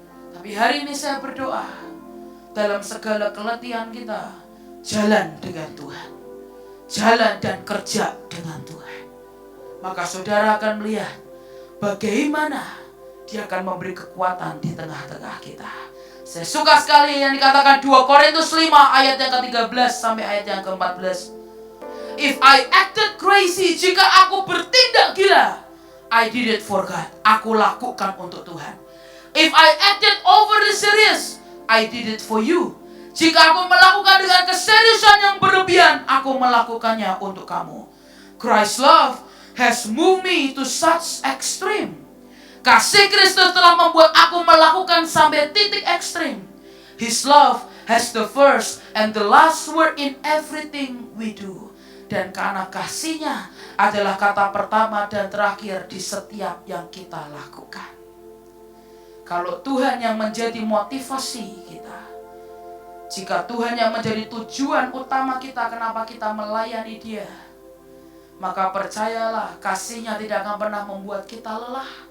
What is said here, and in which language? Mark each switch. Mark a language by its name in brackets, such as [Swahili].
[Indonesian] Tapi hari ini saya berdoa, dalam segala keletihan kita, jalan dengan Tuhan, jalan dan kerja dengan Tuhan. Maka saudara akan melihat bagaimana Dia akan memberi kekuatan di tengah-tengah kita. Saya suka sekali yang dikatakan 2 Korintus 5 ayat yang ke-13 sampai ayat yang ke-14. [English] If I acted crazy, [Indonesian] jika aku bertindak gila, [English] I did it for God. [Indonesian] Aku lakukan untuk Tuhan. [English] If I acted overly serious, I did it for you. [Indonesian] Jika aku melakukan dengan keseriusan yang berlebihan, aku melakukannya untuk kamu. [English] Christ's love has moved me to such extreme. [Indonesian] Kasih Kristus telah membuat aku melakukan sampai titik ekstrim. [English] His love has the first and the last word in everything we do. [Indonesian] Dan karena kasihnya adalah kata pertama dan terakhir di setiap yang kita lakukan. Kalau Tuhan yang menjadi motivasi kita, jika Tuhan yang menjadi tujuan utama kita kenapa kita melayani Dia, maka percayalah kasihnya tidak akan pernah membuat kita lelah.